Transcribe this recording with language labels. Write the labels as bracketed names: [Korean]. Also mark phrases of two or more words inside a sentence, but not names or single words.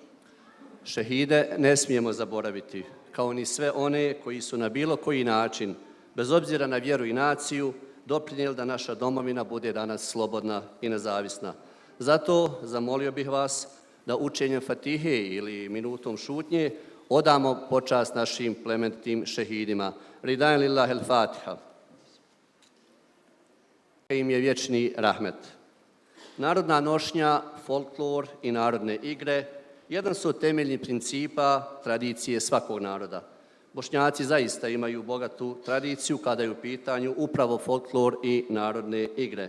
[Bosnian] Šehide ne smijemo zaboraviti, kao ni sve one koji su na bilo koji način, bez obzira na vjeru i naciju, doprinijeli da naša domovina bude danas slobodna i nezavisna. Zato zamolio bih vas da učenjem Fatihe ili minutom šutnje odamo počast našim plemenitim šehidima. [Arabic] رضاً لله الفاتحة. [Bosnian] Im je vječni rahmet. Narodna nošnja, folklor i narodne igre jedan su od temeljnih principa tradicije svakog naroda. Bošnjaci zaista imaju bogatu tradiciju kada je u pitanju upravo folklor i narodne igre.